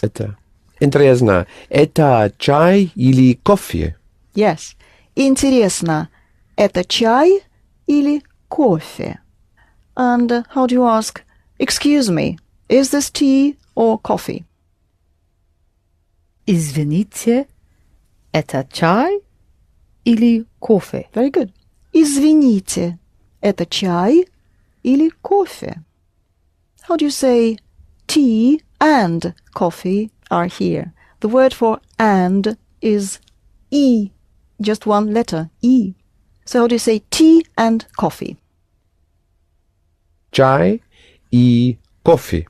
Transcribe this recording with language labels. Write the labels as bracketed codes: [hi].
[ru] Это. Интересно. Это чай или кофе? Yes. Интересно. Это чай или кофе? [en] And how do you ask, excuse me, is this tea or coffee? [ru] Извините, это чай или кофе? [en] Very good. [ru] Извините, это чай или кофе? [en] How do you say tea and coffee are here? The word for and is E, just one letter, E. So how do you say tea and coffee? [ru] Чай и кофе.